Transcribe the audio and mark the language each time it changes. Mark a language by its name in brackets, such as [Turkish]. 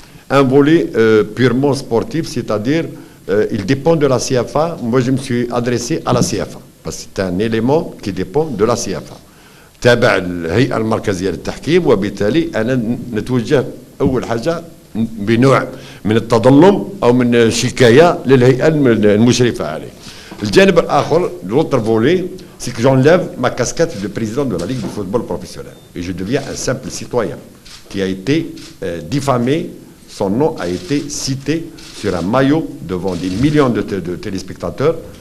[French] Un volet purement sportif, c'est-à-dire il dépend de la CFA. Moi, je me suis adressé à la CFA parce que c'est un élément qui dépend de la CFA. [Arabic] تابع الهيئة المركزية للتحكيم، وبالتالي أنا نتوجه أول حاجة بنوع من التظلم أو من شكاية للهيئة المشرفة عليه. الجانب الآخر, [French] l'autre volet, c'est que j'enlève ma casquette de président de la Ligue de football professionnel et je deviens un simple citoyen qui a été diffamé. Son nom a été cité sur un maillot devant des millions de téléspectateurs.